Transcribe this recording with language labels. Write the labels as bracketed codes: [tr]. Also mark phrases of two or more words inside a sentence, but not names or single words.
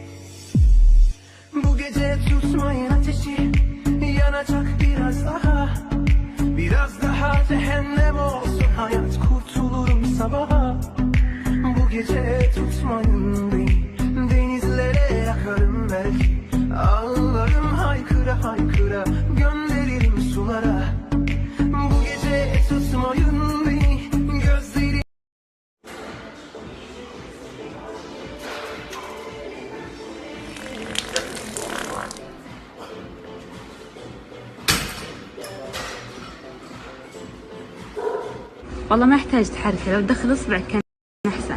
[tr] Bu gece tutmayın ateşi, yanacak biraz daha cehennem olsun hayat, kurtulurum sabaha. Bu gece tutmayın beni, denizlere yakarım belki, ağlarım haykıra haykıra, gönderirim sulara. Bu gece tutmayın beni, gözlerim. [ar] والله ما يحتاج تحركه، لو تدخل اصبعك كان احسن.